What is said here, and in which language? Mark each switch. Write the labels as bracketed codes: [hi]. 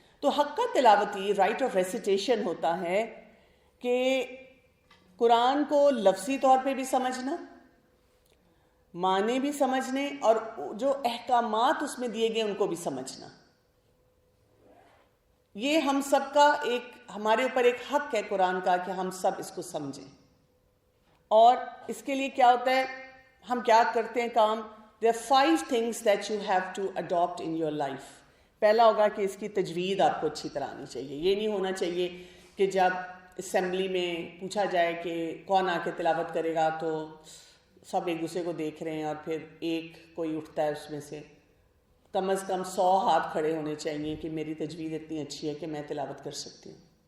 [ur] تو حق کا تلاوتی رائٹ آف ریسیٹیشن ہوتا ہے کہ قرآن کو لفظی طور پہ بھی سمجھنا, معنی بھی سمجھنے, اور جو احکامات اس میں دیے گئے ان کو بھی سمجھنا. یہ ہم سب کا ایک, ہمارے اوپر ایک حق ہے قرآن کا کہ ہم سب اس کو سمجھیں. اور اس کے لیے کیا ہوتا ہے, ہم کیا کرتے ہیں کام. [en] There are 5 things that you have to adopt in your life. [ur] پہلا ہوگا کہ اس کی تجوید آپ کو اچھی طرح آنی چاہیے. یہ نہیں ہونا چاہیے کہ جب اسمبلی میں پوچھا جائے کہ کون آ کے تلاوت کرے گا تو سب ایک دوسرے کو دیکھ رہے ہیں اور پھر ایک کوئی اٹھتا ہے اس میں سے. کم از کم 100 ہاتھ کھڑے ہونے چاہیے کہ میری تجوید اتنی اچھی ہے کہ میں تلاوت کر سکتی ہوں.